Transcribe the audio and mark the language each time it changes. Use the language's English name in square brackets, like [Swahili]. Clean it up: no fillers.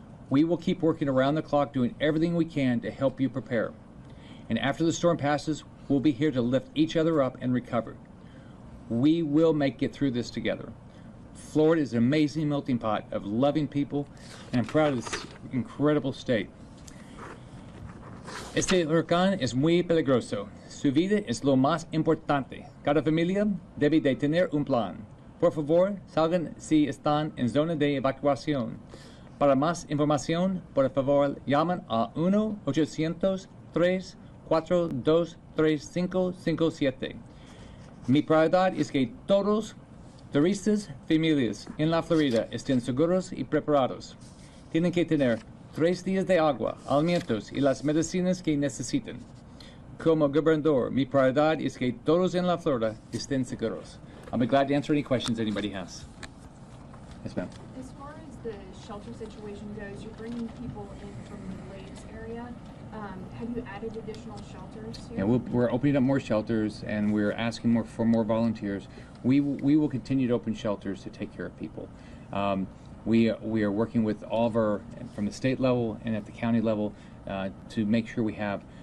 [English] We will keep working around the clock, doing everything we can to help you prepare. And after the storm passes, we'll be here to lift each other up and recover. We will make it through this together. Florida is an amazing melting pot of loving people, and I'm proud of this incredible state. [Spanish] Este huracán es muy peligroso. Su vida es lo más importante. Cada familia debe de tener un plan. Por favor, salgan si están en zona de evacuación. Para más información, por favor, llaman a 1-800-342-3557. Mi prioridad es que todos turistas, familias en la Florida estén seguros y preparados. Tienen que tener 3 días de agua, alimentos y las medicinas que necesiten. Como gobernador, mi prioridad es que todos en la Florida estén seguros. [English] I'll be glad to answer any questions anybody has. Yes, ma'am. As far as the shelter situation goes, you're bringing people in from the lakes area. Have you added additional shelters here? Yeah, we're opening up more shelters, and we're asking for more volunteers. We will continue to open shelters to take care of people. We are working with all of our, from the state level and at the county level, to make sure we have